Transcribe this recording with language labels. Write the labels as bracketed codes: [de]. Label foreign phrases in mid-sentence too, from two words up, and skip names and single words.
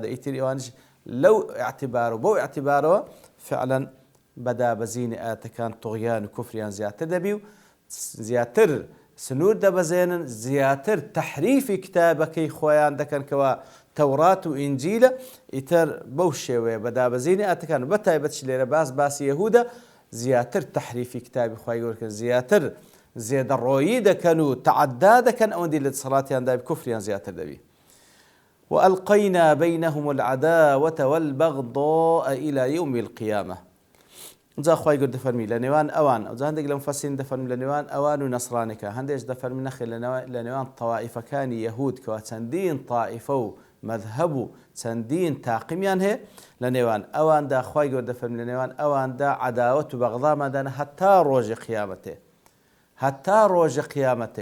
[ckb] ئیتری ئەوانش لەو ئاعتیبار و بەو ئاعتیبارەوە فعلا بەدابەزینی ئاەتەکان طغیان و کوفریان زیاتر دەبی و زیاتر سنوور دەبەزێنن، زیاتر تەحریفی کتابەکەی خۆیان دەکەن کەوا تەورات و ئینجیلە. ئیتر بەو شێوەیە بەدابەزینی ئاەتەکان بە تایبەتش لێرە باسی یەهودە زیاتر تەحریفی کتابی خوای گەورە دەکەن، زیاتر زێدەڕۆیی دەکەن و تەعەدا دەکەن ئەوەندی لە دەسەڵاتیاندا کوفریان زیاتر دەبی. [ar] وألقينا بينهم العداوة والبغضاء إلى يوم القيامة. [ckb] جا خوای گەورە دەفەرمی لە نێوان ئەوان ئەو هەندێک لە مفەسرین دەفەرمی لە نێوان ئەوان و نەسرانێکە، هەندێک دەفەرمی نەخێ لە نێوان تەوائیفەکانی یەهود کەوا چەندین تائیفە و مەذهب و چەندین تاقیمیان هەیە لە نێوان ئەواندا خوای گەورە دەفەرمی لە نێوان ئەواندا عەداوەت و بەغضاماندانە هەتا ڕۆژی قیامەتێ، هەتا ڕۆژی قیامەتێ.